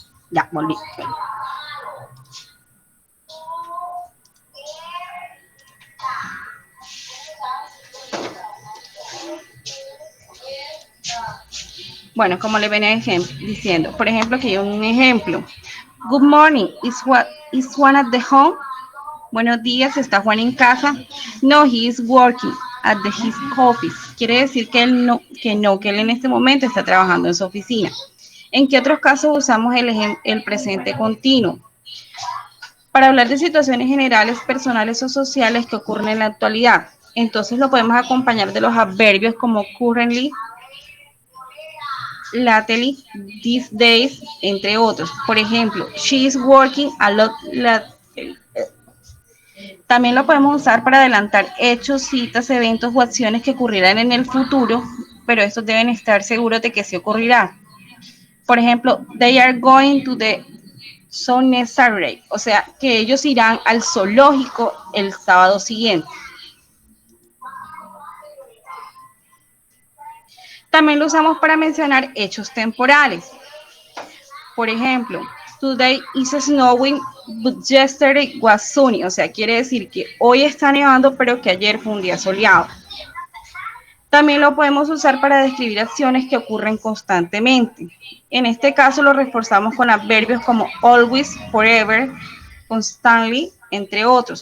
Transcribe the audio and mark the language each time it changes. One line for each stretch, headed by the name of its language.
Spanish: Ya, volví. Bueno, como le venía diciendo, por ejemplo, aquí hay un ejemplo.
English: Good morning, is Juan at the home?
Spanish: Buenos días, ¿está Juan en casa?
English: No, he is working at his office.
Spanish: Quiere decir que él en este momento está trabajando en su oficina. ¿En qué otros casos usamos el presente continuo? Para hablar de situaciones generales, personales o sociales que ocurren en la actualidad. Entonces lo podemos acompañar de los adverbios como
English: currently, lately, these days,
Spanish: entre otros. Por ejemplo,
English: she is working a lot.
Spanish: También lo podemos usar para adelantar hechos, citas, eventos o acciones que ocurrirán en el futuro, pero estos deben estar seguros de que sí ocurrirá. Por ejemplo,
English: they are going to the zoo next Saturday,
Spanish: o sea, que ellos irán al zoológico el sábado siguiente. También lo usamos para mencionar hechos temporales. Por ejemplo,
English: today is snowing, but yesterday was sunny.
Spanish: O sea, quiere decir que hoy está nevando, pero que ayer fue un día soleado. También lo podemos usar para describir acciones que ocurren constantemente. En este caso lo reforzamos con adverbios como
English: always, forever, constantly,
Spanish: entre otros.